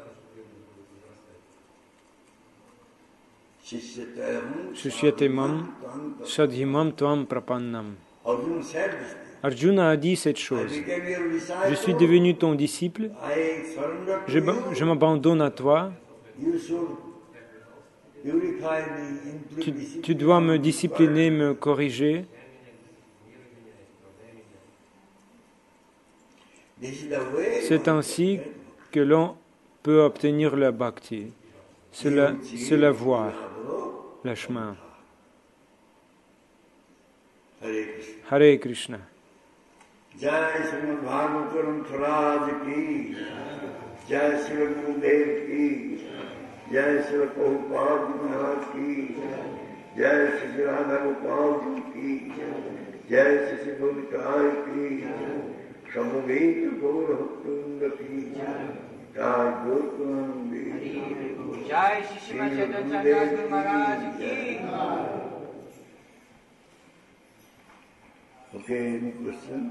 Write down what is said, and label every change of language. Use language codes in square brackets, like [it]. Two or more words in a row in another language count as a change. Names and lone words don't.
[sa] शिष्यतेमम् साधिमम् त्वम् प्रपन्नम्. [fr] Arjuna a dit cette chose. Je suis devenu ton disciple, je m'abandonne à toi, tu dois me discipliner, me corriger. C'est ainsi que l'on peut obtenir la bhakti. C'est la voie. le chemin. Hare Krishna. Hare Krishna. [hi] जय श्रीमद् भागवतम् स्वराज की, जय श्री गुरुदेव की, जय श्री प्रभुपाद महाराज की, जय श्री राधा गोपाल की, जय श्री गोपाल की, समवेत गौर भक्तवृन्द की, जय गोपाल जय श्री चैतन्य गुरु महाराज की. [en] Okay, any question?